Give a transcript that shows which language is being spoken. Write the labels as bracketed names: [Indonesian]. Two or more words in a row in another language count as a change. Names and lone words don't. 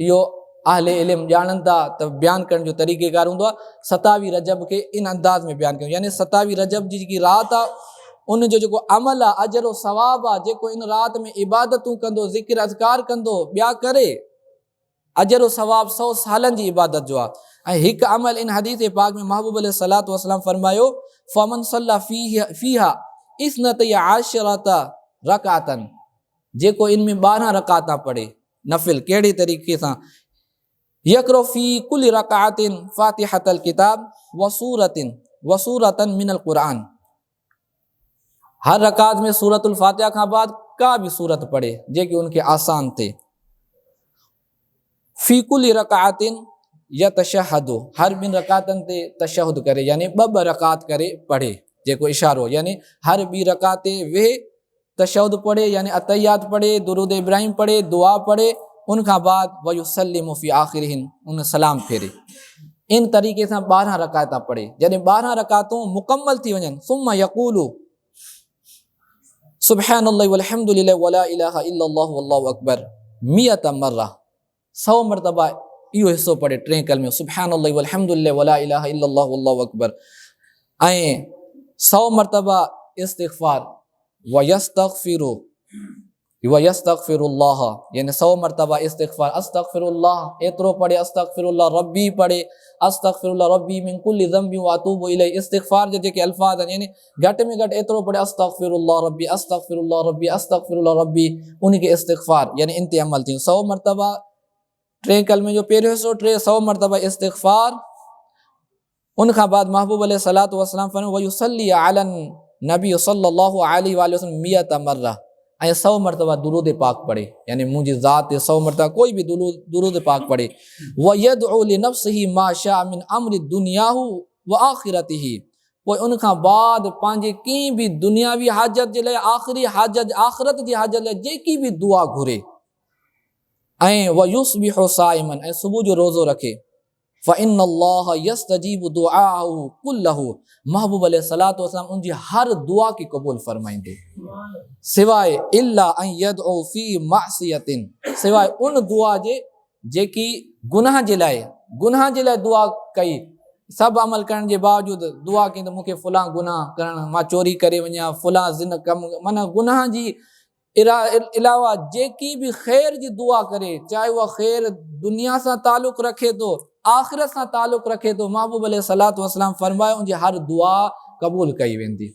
[Sindhi] इहो अहले इल्म ॼाणनि था त बयानु करण जो तरीक़ेकार हूंदो आहे 27वीं रजब खे इन अंदाज़ में बयानु कयूं, यानी 27वीं रजब जी जेकी रात आहे उन जो जेको अमल आहे, अजर ओ सवाब आहे, जेको इन रात में इबादतूं कंदो, ज़िक्र अज़कार कंदो, ॿिया करे, अजर ओ सवाब 100 सालनि जी इबादत जो आहे। ऐं हिकु अमल इन हदीस पाक में महबूब [Arabic] अलैहिस्सलातु वस्सलाम [Sindhi] फरमायो, [Arabic] فمن صلى فيها اثنتي عشرة ركعة, [Sindhi] जेको इनमें 12 रकाता पढ़े नफिल, कहिड़े तरीक़े सां, [Arabic] يقرأ في كل ركعة فاتحة الكتاب وسورة من القرآن, [Sindhi] हर रकात में सूरतुल फातिहा खां बाद का भी सूरत पढ़े जेकी उनके आसान थे। [Arabic] في كل ركعتين يتشهد, [Sindhi] हर 2 रकातन ते तशहुद करे, यानी 2 रकात करे पढ़े, जेको इशारो, यानी हर 2 रकाते वे तशहुद पढ़े, यानी अतहियात पढ़े, दुरूद इब्राहिम पढ़े, दुआ पढ़े, उनखां बाद [Arabic] ويسلم في آخرهن, [Sindhi] उन सलाम फेरे। इन तरीक़े सां 12 रकाता पढ़े। जॾहिं 12 रकातूं मुकम्मल थी वञनि, [Arabic] ثم يقول سبحان الله والحمد لله ولا إله إلا الله والله أكبر 100 مرة, [Sindhi] 100 मरतबा इहो हिस्सो पढ़े 3 कलमे, [Arabic] سبحان الله والحمد لله ولا إله إلا الله والله أكبر, [Sindhi] ऐं 100 मरतबा इस्तिग़फ़ार वयस्तग़फिरुल्लाह, यानी 100 मरतबा इस्तिग़फ़ार, अस्तग़फिरुल्लाह एतिरो पढ़े, [Arabic] أستغفر الله ربي [Sindhi] पढ़े, [Arabic] أستغفر الله ربي من كل ذنب وأتوب إليه, [Sindhi] इस्तिग़फ़ार जे जेके अल्फाज़ आहिनि, यानी घटि में घटि एतिरो पढ़े, [Arabic] أستغفر الله ربي أستغفر الله ربي أستغفر الله ربي, [Sindhi] उनखे इस्तिग़फ़ार यानी इन ते अमल थियूं। 100 मरतबा 3 कलमे जो पहिरियों हिस्सो 100 मरतबा इस्तिग़फ़ार। उनखां बाद महबूब [Arabic] अलैहिस्सलातु वस्सलाम [Sindhi] फरमायो [Arabic] ويصلي على النبي صلى الله عليه وسلم 100 مرة, [Sindhi] ऐं 100 मरतबा दुरूद पाक पढ़े, यानी मुंहिंजी ज़ात ते 100 मरतबा कोई भी दुरूद पाक पढ़े। [Arabic] ويدعو لنفسه ما شاء من أمر دنياه وآخرته, [Sindhi] पोइ उनखां बाद पंहिंजे कंहिं बि दुनियावी हाजत जे लाइ, आख़िरी हाजत, आख़िरत जी हाजत लाइ जेकी बि दुआ घुरे, ऐं [Arabic] ويصبح صائما, [Sindhi] ऐं सुबुह जो रोज़ो रखे, [Arabic] فإن الله يستجيب دعاءه كله, [Sindhi] महबूब [Arabic] अलैहिस्सलातु वस्सलाम [Sindhi] उनजी हर दुआ की कबूल फरमाइंदे, सिवाय [Arabic] إلا أن يدعو في معصية, [Sindhi] सिवाय उन दुआ जे जेकी गुनाह जे लाइ दुआ कई, सभु अमल करण जे बावजूदि दुआ कई त मूंखे फलां गुनाह करणु, मां चोरी करे वञा, फलां ज़िन कमु, माना गुनाह जी इलावा जेकी बि ख़ैर जी दुआ करे, चाहे उहा ख़ैर दुनिया सां ताल्लुक़ रखे थो, आख़िरत सां ताल्लुक़ रखे थो, महबूब [Arabic] अलैहिस्सलातु वस्सलाम [Sindhi] फरमायो उनजी हर दुआ क़बूल कई वेंदी।